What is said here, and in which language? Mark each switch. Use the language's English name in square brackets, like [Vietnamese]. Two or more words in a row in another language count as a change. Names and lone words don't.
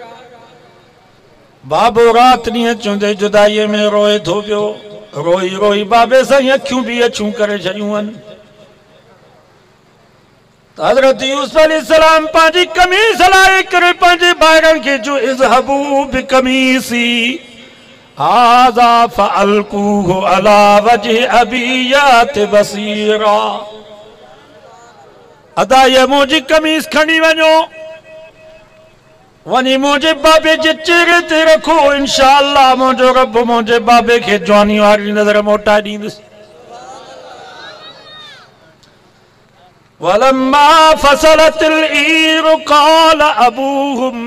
[Sindhi] बाबो राति ॾींहं चवंदे जुदाईअ में रोए थो पियो। रोई रोई बाबे सां अखियूं भी अछूं करे छॾियूं आहिनि। हज़रत यूसुफ अलैहिस्सलाम पंहिंजी कमीज़ लाहे करे पंहिंजे भाइरनि खे जो [Arabic] اذهبوا بقميصي هذا فألقوه على وجه أبي يأت بصيرا. [Sindhi] अदा ये मुंहिंजी कमीज़ खणी वञो, वञी मुंहिंजे बाबे जे चेहरे ते रखो, इंशाअल्लाह मुंहिंजो रब मुंहिंजे बाबे खे जवानी वारी नज़र मोटाए ॾींदुसि। [Arabic] ولما فصلت العير قال أبوهم.